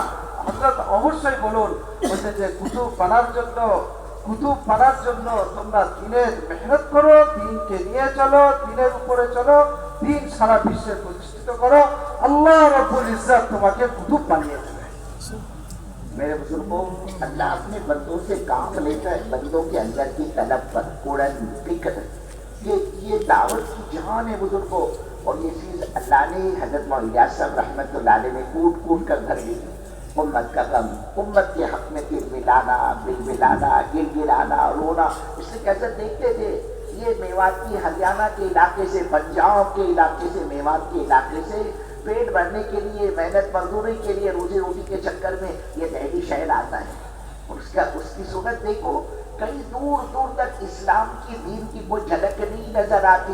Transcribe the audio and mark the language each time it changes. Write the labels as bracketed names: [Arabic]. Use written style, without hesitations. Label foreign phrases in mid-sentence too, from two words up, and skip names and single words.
[Bangla] হযরত অবশ্যই বলুন। বলছে যে কুতুব বানার জন্য তোমরা দিনের মেহনত করো, দিনকে নিয়ে চলো, দিনের উপরে চলো, দিন সারা বিশ্বে প্রতিষ্ঠিত করো, [Arabic] الله رب العزة [Bangla] তোমাকে কুতুব বানিয়ে দেবে। [Urdu] میرے بزرگوں، اللہ اپنے بندوں سے کام لیتا ہے بندوں کے اندر کی طلب پر، قرآن فکر، یہ دعوت کی جان ہے بزرگوں، اور یہ چیز اللہ نے حضرت مولانا الیاس صاحب [Arabic] رحمت اللہ علیہ [Urdu] نے کوٹ کوٹ کر بھر دی۔ امت کا غم، امت کے حق میں دل ملانا، گر گرانا، رونا، اس سے کیسے دیکھتے تھے یہ میواتی ہریانہ کے علاقے سے، پنجاب کے علاقے سے، میوات کے علاقے سے پیٹ بھرنے کے لیے، محنت مزدوری کے لیے، روزی روٹی کے چکر میں یہ دہلی شہر آتا ہے، اور اس کی صورت دیکھو، کئی دور دور تک اسلام کی دین کی کوئی جھلک نہیں نظر آتی۔